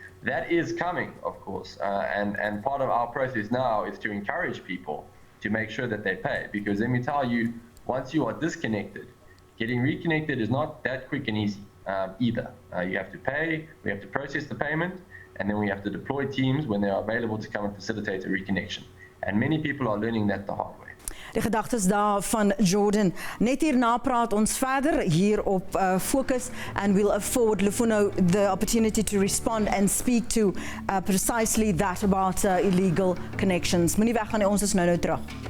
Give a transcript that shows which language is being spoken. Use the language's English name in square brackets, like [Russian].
[English] That is coming, of course, and part of our process now is to encourage people to make sure that they pay, because let me tell you, once you are disconnected, getting reconnected is not that quick and easy either. You have to pay, we have to process the payment, and then we have to deploy teams when they are available to come and facilitate a reconnection. And many people are learning that the hard way. [Afrikaans] Die gedagtes daar van Jordan. Net hierna praat ons verder hier op Fokus, [English] and we'll afford Lufuno the opportunity to respond and speak to precisely that about illegal connections. [Afrikaans] Moenie weggaan nie, ons is nou terug.